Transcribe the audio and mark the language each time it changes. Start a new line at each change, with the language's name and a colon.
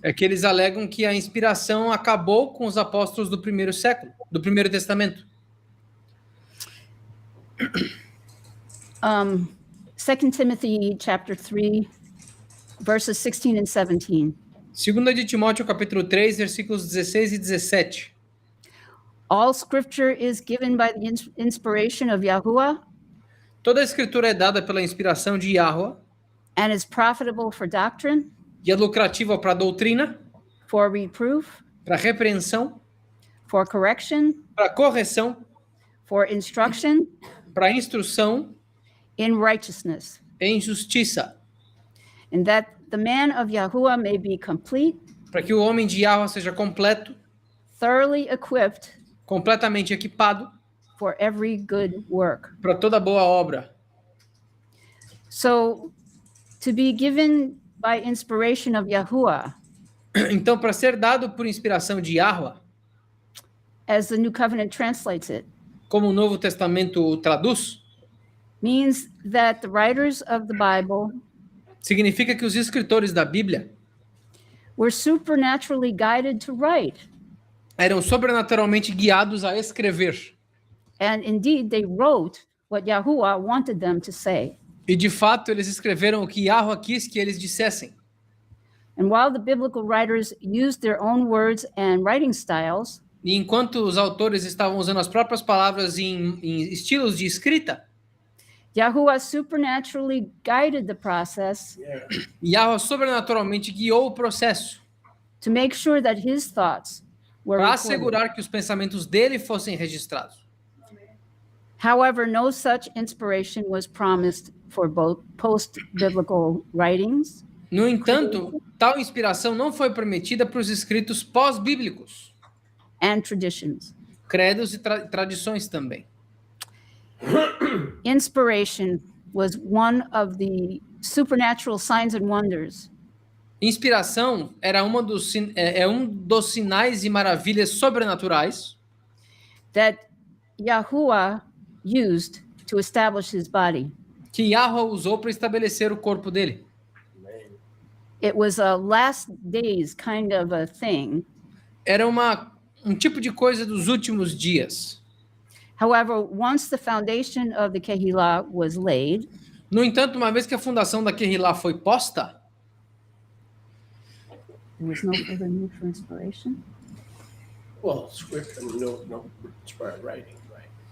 Portuguese: é que eles alegam que a inspiração acabou com os apóstolos do primeiro século, do Primeiro Testamento.
English: 2 Timothy chapter 3, verses 16 and 17.
Portuguese: 2 de Timóteo, capítulo 3, versículos 16 e 17.
English: All scripture is given by the inspiration of Yahuwah
Portuguese: Toda a escritura é dada pela inspiração de Yahweh
English: and is profitable for doctrine,
Portuguese: e é lucrativa para a doutrina,
English: for reproof,
Portuguese: para a repreensão,
English: for correction,
Portuguese: para a correção,
English: for instruction
Portuguese: para a instrução
English: in righteousness,
Portuguese: em justiça,
English: and that the man of Yahuwah may be complete,
Portuguese: para que o homem de Yahweh seja completo,
English: thoroughly equipped
Portuguese: completamente equipado
English: for every good work.
Portuguese: para toda boa obra.
English: So, to be given by inspiration of Yahuwah,
Portuguese: Então, para ser dado por inspiração de Yahweh,
English: as the New Covenant translates it,
Portuguese: como o Novo Testamento o traduz,
English: means that the writers of the Bible
Portuguese: significa que os escritores da Bíblia
English: were supernaturally guided to write.
Portuguese: eram sobrenaturalmente guiados a escrever.
English: And indeed, they wrote what Yahuwah wanted them to say.
Portuguese: E, de fato, eles escreveram o que Yahweh quis que eles dissessem.
English: And while the biblical writers used their own words and writing styles,
Portuguese: E enquanto os autores estavam usando as próprias palavras em estilos de escrita,
English: Yahuwah supernaturally guided the process
Portuguese: Yahweh sobrenaturalmente guiou o processo
English: to make sure that his thoughts were
Portuguese: para
English: recorded.
Portuguese: assegurar que os pensamentos dele fossem registrados.
English: However, no such inspiration was promised for both post-biblical writings
Portuguese: No entanto, tal inspiração não foi prometida para os escritos pós-bíblicos,
English: and traditions.
Portuguese: credos e tradições também.
English: Inspiration was one of the supernatural signs and wonders
Portuguese: Inspiração era um dos sinais e maravilhas sobrenaturais
English: that Yahuwah used to establish his body.
Portuguese: que Yahweh usou para estabelecer o corpo dele.
English: It was a last days kind of a thing.
Portuguese: Era um tipo de coisa dos últimos dias.
English: However, once the foundation of the Kehillah was laid,
Portuguese: No entanto, uma vez que a fundação da Kehillah foi posta,
English: There was no further need for inspiration. Well, script, I mean, no inspired writing, right?